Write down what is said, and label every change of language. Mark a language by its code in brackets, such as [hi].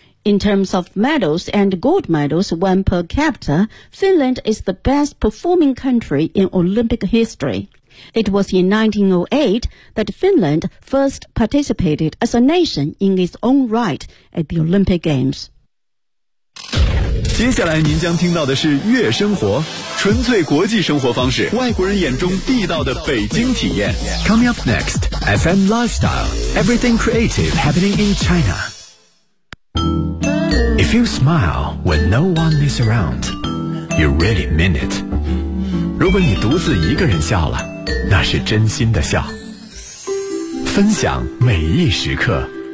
[en] In terms of medals and gold medals won per capita, Finland is the best performing country in Olympic history. It was in 1908 that Finland first participated as a nation in its own right at the Olympic Games. [zh] 接下来您将听到的是悦生活，纯粹国际生活方式，外国人眼中地道的北京体验。 [en] Coming up next, FM Lifestyle, everything creative happening in China. If you smile when no one is around, you really mean it. [zh] 如果你独自一个人笑了，那是真心的笑，分享每一时刻。